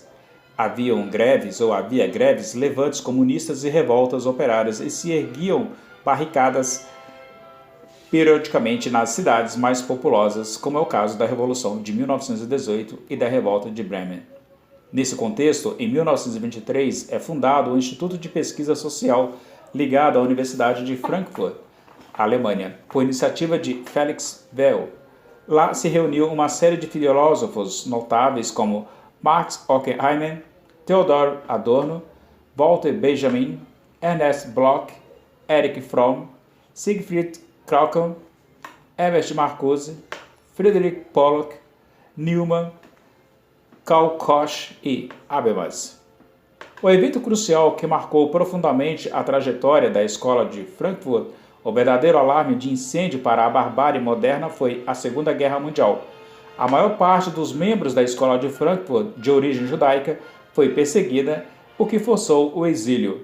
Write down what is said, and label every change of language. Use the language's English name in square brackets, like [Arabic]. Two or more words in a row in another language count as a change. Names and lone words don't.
[Portuguese] Havia greves, levantes comunistas e revoltas operárias e se erguiam barricadas periodicamente nas cidades mais populosas, como é o caso da Revolução de 1918 e da Revolta de Bremen. Nesse contexto, em 1923, é fundado o Instituto de Pesquisa Social ligado à Universidade de Frankfurt, Alemanha, por iniciativa de Felix Weil. Lá se reuniu uma série de filósofos notáveis como Max Horkheimer, Theodor Adorno, Walter Benjamin, Ernst Bloch, Erich Fromm, Siegfried Krauke, Herbert Marcuse, Friedrich Pollock, Neumann, Karl Koch e Habermas. O evento crucial que marcou profundamente a trajetória da Escola de Frankfurt, o verdadeiro alarme de incêndio para a barbárie moderna, foi a Segunda Guerra Mundial. A maior parte dos membros da Escola de Frankfurt, de origem judaica, foi perseguida, o que forçou o exílio.